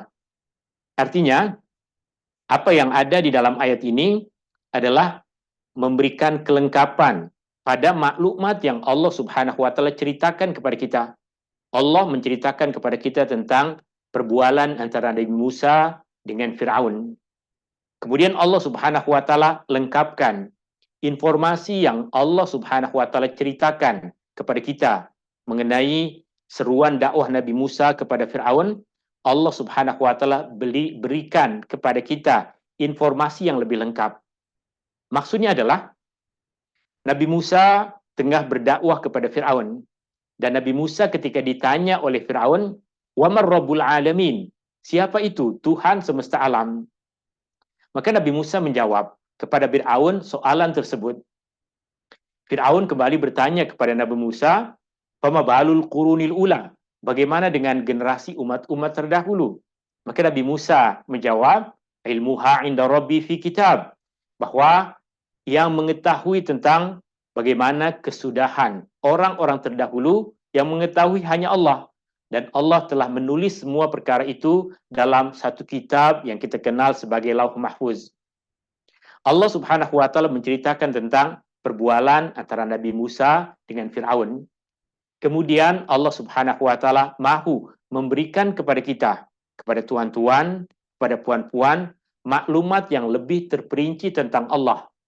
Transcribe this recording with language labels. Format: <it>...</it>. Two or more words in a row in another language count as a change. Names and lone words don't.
<ms>Artinya, apa yang ada di dalam ayat ini adalah memberikan kelengkapan pada maklumat yang</ms> <ar>الله سبحانه وتعالى</ar> <ms>ceritakan kepada kita. Allah menceritakan kepada kita tentang perbualan antara Nabi Musa dengan Fir'aun. Kemudian</ms> <ar>الله سبحانه وتعالى</ar> <ms>lengkapkan informasi yang</ms> <ar>الله سبحانه وتعالى</ar> <ms>ceritakan kepada kita mengenai seruan dakwah Nabi Musa kepada Fir'aun.</ms> <ar>الله سبحانه وتعالى</ar> <ms>berikan kepada kita informasi yang lebih lengkap. Maksudnya adalah Nabi Musa tengah berdakwah kepada Fir'aun. Dan Nabi Musa ketika ditanya oleh Fir'aun,</ms> <ar>"ومن رب العالمين?"</ar> <ms>Siapa itu Tuhan semesta alam? Maka Nabi Musa menjawab kepada Fir'aun soalan tersebut. Fir'aun kembali bertanya kepada Nabi Musa,</ms> <ar>"فما بال القرون الأولى?"</ar> <ms>Bagaimana dengan generasi umat-umat terdahulu? Maka Nabi Musa menjawab,</ms> <ar>"علمها عند ربي في كتاب."</ar> <ms>Bahwa yang mengetahui tentang bagaimana kesudahan orang-orang terdahulu yang mengetahui hanya Allah. Dan Allah telah menulis semua perkara itu dalam satu kitab yang kita kenal sebagai Lauh Mahfuz.</ms> <ar>الله سبحانه وتعالى</ar> <ms>menceritakan tentang perbualan antara Nabi Musa dengan Fir'aun. Kemudian</ms> <ar>الله سبحانه وتعالى</ar> <ms>mahu memberikan kepada kita, kepada tuan-tuan, kepada puan-puan, maklumat yang lebih terperinci tentang Allah.</ms>